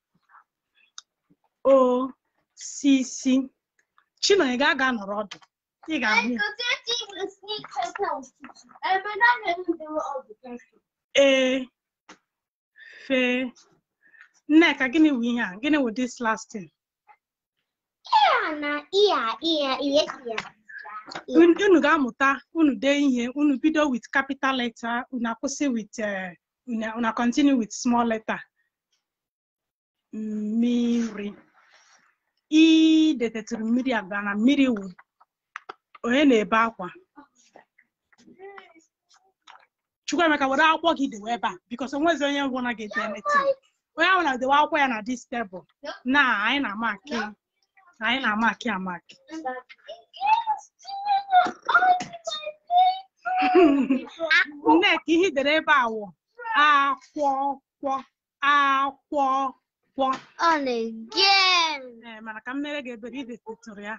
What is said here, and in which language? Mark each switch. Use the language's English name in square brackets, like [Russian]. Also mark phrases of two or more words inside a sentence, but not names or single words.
[Igbo] Osisi. Chinonye ga-aga nọrọ ọdụ. Ị ga-ahụ. Fe. Nneka, gịnị wụ ihe a? Gịnị wụ [English] this last thing? [Igbo] Unu ga-amụta, unu dee ihe, unu bido [English] with capital letter, [Igbo] unu akwụsị with, unu [English] continue with small letter. [Igbo] Mmiri. I detetụrụ mmiri agba na mmiri wụ onye na-ebe akwa. Chukwuemeka were akwụkwọ gị dewe ebe a because onwezi onye ngwụna ga-ede anything. Onye ahụ na-dewe akwụkwọ ya na [English] this table. [Igbo] Na anyị na-amaki amaki. Nneka ihe dere ebe a wụ akwụkwọ. Mana ka m mere gị ebere idetụrụ ya.